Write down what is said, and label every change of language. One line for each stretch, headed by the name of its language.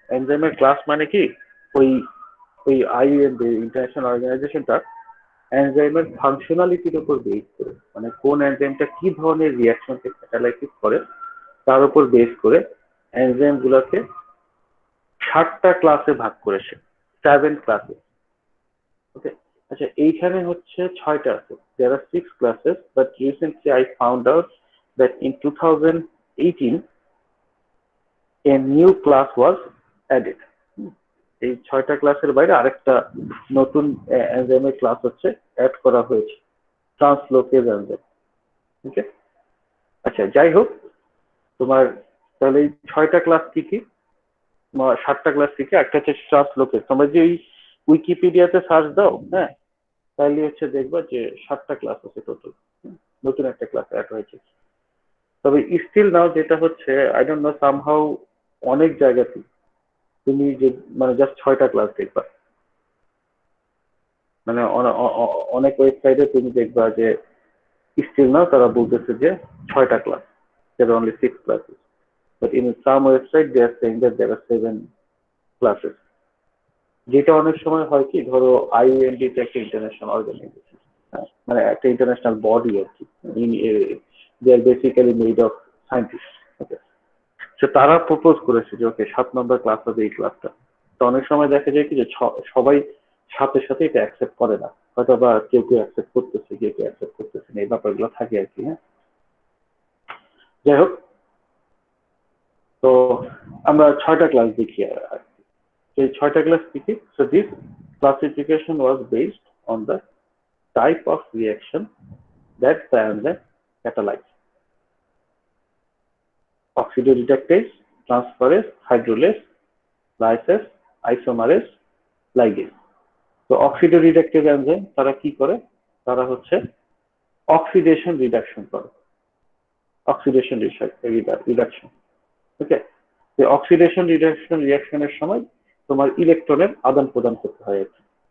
Bangla: এনজাইমের ক্লাস মানে কি, ওই ওই IUMB ইন্টারন্যাশনাল অর্গানাইজেশনটা এনজাইমের ফাংশনালিটির উপর বেস করে, মানে কোন এনজাইমটা কি ধরনের রিয়াকশনকে ক্যাটালাইসিস করে তার উপর বেস করে এনজাইম গুলোকে 7টা ক্লাসে ভাগ করেছে, 7 ক্লাসে, ওকে। আচ্ছা, এইখানে হচ্ছে 6টা আছে,
English: there are 6 classes, but recently I found out that in 2018 a new class was added.
Bangla: এই 6টা ক্লাসের বাইরে আরেকটা নতুন এনজাইমের ক্লাস হচ্ছে অ্যাড করা হয়েছে, ট্রান্সলোকেজ এনজাইম, ওকে। আচ্ছা, যাই হোক, তোমার তাহলে এই 6টা ক্লাস কি কি, 7টা ক্লাস কি কি, একটা হচ্ছে ট্রান্সলোকেজ। তোমরা যে ওই উইকিপিডিয়াতে সার্চ দাও, হ্যাঁ, তাহলে হচ্ছে দেখবা যে 7টা ক্লাস আছে টোটাল, নতুন একটা ক্লাস অ্যাড হয়েছে। তবে স্টিল নাও যেটা হচ্ছে,
English: I don't know,
Bangla: সামহাউ অনেক জায়গাতে তুমি যে মানে জাস্ট 6টা ক্লাস দেখবা, মানে অনেক ওয়েবসাইটে তুমি দেখবা যে স্টিল নাও তারা বলতেছে যে 6টা class,
English: there are only 6 classes। but in some website they are saying that there are 7 classes.
Bangla: যেটা অনেক সময় হয় কি, ধরো IUND তে একটা ইন্টারন্যাশনাল অর্গানাইজেশন, মানে একটা ইন্টারন্যাশনাল বডি আর কি,
English: They are basically made of scientist.
Bangla: Okay, so তারা প্রপোজ করেছে যে ওকে 7 নম্বর ক্লাস হবে এই ক্লাসটা। তো অনেক সময় দেখা যায় কি যে সবাই সাথে সাথে এটা অ্যাকসেপ্ট করে না, হয়তো বা কেউ কেউ অ্যাকসেপ্ট করতেছে, কেউ কেউ অ্যাকসেপ্ট করতেছে না, এই ব্যাপারগুলো থাকে আর কি। হ্যাঁ, যাই হোক, তো আমরা 6টা ক্লাস দেখি আর কি। এই 6টা ক্লাস দেখি।
English: So this classification was based on the type of reaction that the enzyme catalyzes: oxidoreductase, transferase, hydrolase, lysase, isomerase, ligase।
Bangla: তো অক্সিডোরিডাকটিভ এনজাইম তারা কি করে, তারা হচ্ছে অক্সিডেশন রিডাকশন করে, অক্সিডেশন রিডাকশন। ওকে, এই অক্সিডেশন রিডাকশন রিঅ্যাকশনের সময় তোমার ইলেকট্রনের আদান প্রদান করতে হয় আর কি।